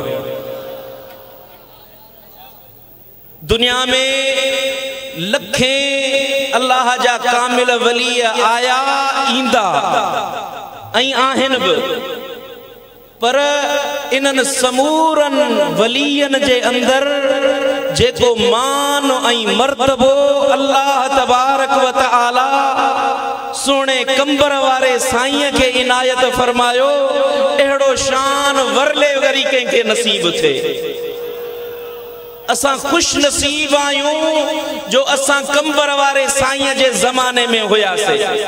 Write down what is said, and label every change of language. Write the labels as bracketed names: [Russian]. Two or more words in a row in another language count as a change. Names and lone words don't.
[Sindhi] दुनिया में लखे अल्लाह जा कामिल वली आया ईंदा ऐं आहिनि बि, पर इन्हनि समूरन वलियन जे अंदर जेको मान ऐं मर्तबो अल्लाह [Arabic] تبارك وتعالى [Sindhi] सोने कंबर वारे साईं के इनायत फरमायो, अहिड़ो शान वरले वरी कंहिंखे नसीब थिए। असां खुश नसीब आयूं जो असां कंबर वारे साईं जे ज़माने में हुयासीं।